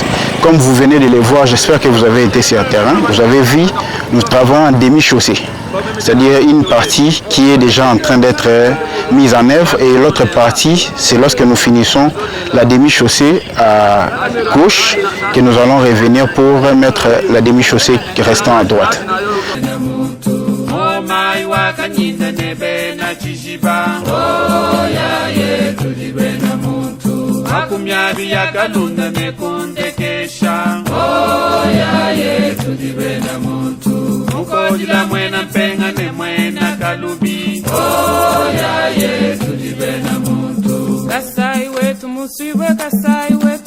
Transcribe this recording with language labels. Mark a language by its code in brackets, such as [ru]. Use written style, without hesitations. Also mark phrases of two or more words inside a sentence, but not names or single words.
[fr] Comme vous venez de les voir, j'espère que vous avez été sur le terrain. Vous avez vu, nous travaillons en demi-chaussée. C'est-à-dire une partie qui est déjà en train d'être mise en œuvre et l'autre partie, c'est lorsque nous finissons la demi-chaussée à gauche que nous allons revenir pour mettre la demi-chaussée restant à droite. [lua] Akumyabi yakalunda mekundekesha oh ya ye tulibena muntu mukojila mwena mpenga ne mwena kalubi oh ya ye tulibena muntu musiwe kasai wetu